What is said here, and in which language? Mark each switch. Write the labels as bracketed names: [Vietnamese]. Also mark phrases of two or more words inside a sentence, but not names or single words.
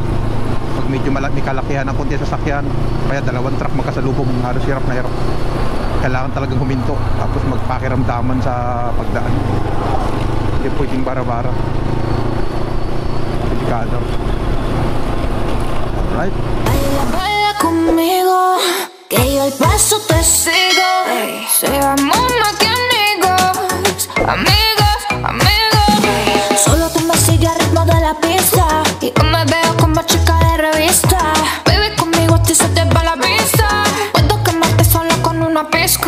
[Filipino] Pag medyo may kalakihan ng konti sasakyan, kaya dalawang truck magkasalubong, halos hirap na hirap. Kailangan talagang huminto, tapos magpakiramdaman sa pagdaan. Hindi pwedeng bara-bara, delikado. Alright. [Spanish] Baila, baila conmigo, que yo el paso te sigo. Seamos más que amigos, amigos, amigos. Solo tú me sigues al ritmo de la pista y yo me veo como chica de revista. Baby, conmigo a ti se te va la vista. Puedo quemarte sola con una pizca.